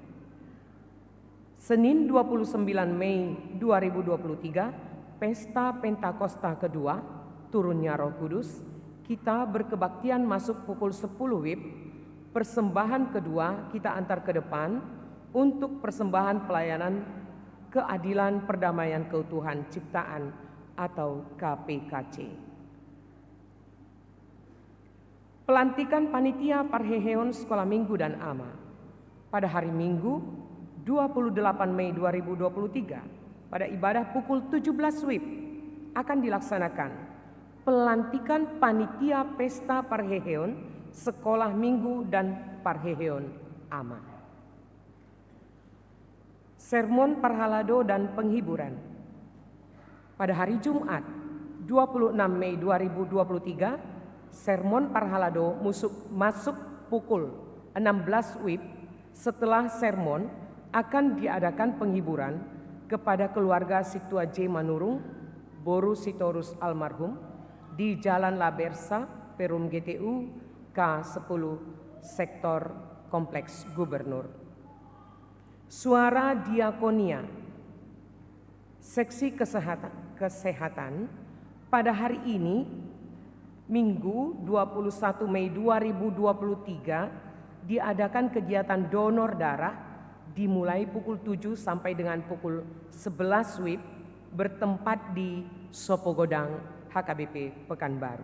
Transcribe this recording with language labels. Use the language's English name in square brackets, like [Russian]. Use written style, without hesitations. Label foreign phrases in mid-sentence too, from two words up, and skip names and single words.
[Indonesian] Senin 29 Mei 2023, Pesta Pentakosta kedua, turunnya Roh Kudus, kita berkebaktian masuk pukul 10 WIB, persembahan kedua kita antar ke depan untuk persembahan pelayanan keadilan perdamaian keutuhan ciptaan atau KPKC. Pelantikan Panitia Parheheon Sekolah Minggu dan AMA pada hari Minggu 28 Mei 2023 pada ibadah pukul 17 WIB akan dilaksanakan pelantikan Panitia Pesta Parheheon Sekolah Minggu dan Parheheon AMA. Sermon Parhalado dan penghiburan. Pada hari Jumat 26 Mei 2023, Sermon Parhalado masuk pukul 16 WIB. Setelah sermon akan diadakan penghiburan kepada keluarga Situa J. Manurung, Boru Sitorus almarhum di Jalan Labersa, Perum GTU, K10, Sektor Kompleks Gubernur. Suara Diakonia, Seksi Kesehatan pada hari ini, Minggu 21 Mei 2023, diadakan kegiatan donor darah dimulai pukul 7 sampai dengan pukul 11 WIB bertempat di Sopogodang HKBP Pekanbaru.